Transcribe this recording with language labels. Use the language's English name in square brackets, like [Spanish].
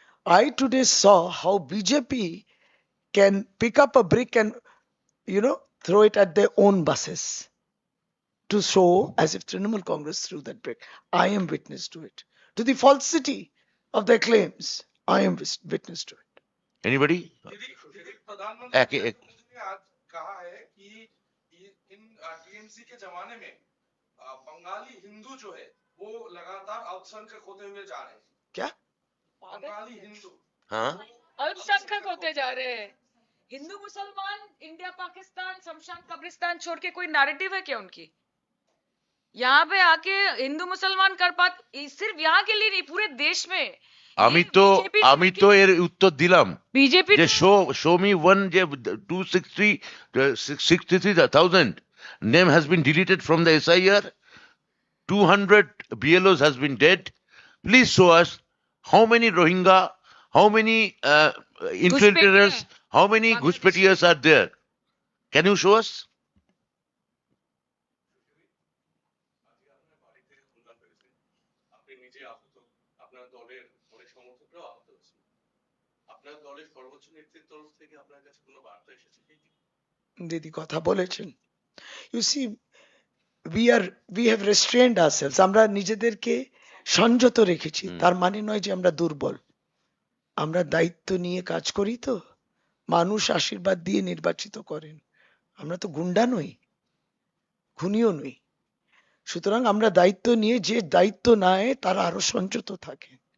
[English] I today saw how BJP can pick up a brick and, you know, throw it at their own buses to show as if Trinamool Congress threw that brick. I am witness to it, to the falsity of their claims. I am witness to it. Anybody? [Hindi] प्रधानमंत्री ने आज कहा है कि इन TMC के जमाने में बंगाली हिंदू जो है वो लगातार अल्पसंख्यक होते हुए जा रहे हैं। क्या? बंगाली हिंदू हाँ अल्पसंख्यक होते जा रहे हैं। हिंदू मुसलमान, इंडिया पाकिस्तान, शमशान कब्रिस्तान छोड़ के कोई नैरेटिव है क्या उनकी? यहाँ पे आके हिंदू मुसलमान कर पाते, सिर्फ यहाँ के लिए नहीं, पूरे देश में। [Bangla] আমি তো এর উত্তর দিলাম [Hindi] बीजेपी [Bangla] যে [English] show me one যে 263,000 name has been deleted from the SIR, 200 BLOs has been dead. Please show us how many Rohingya, how many infiltrators, how many Ghuspetias are there. Can you show us? [Bangla] আপনি নিজে আহত, আপনার দলের অনেক সমর্থকরাও আহত হয়েছে, আপনার দলের সর্বোচ্চ নেতৃত্বের তরফ থেকে আপনার কাছে কোনো বার্তা এসেছে কি? দিদি কথা বলেছেন। [English] You see, we have restrained ourselves. [Bangla] আমরা নিজেদেরকে সংযত রেখেছি, তার মানে নয় যে আমরা দুর্বল। আমরা দায়িত্ব নিয়ে কাজ করি, তো মানুষ আশীর্বাদ দিয়ে নির্বাচিত করেন, আমরা তো গুন্ডা নই, খুনিও নই। সুতরাং আমরা দায়িত্ব নিয়ে, যে দায়িত্ব নেয় তারা আরো সংযত থাকে।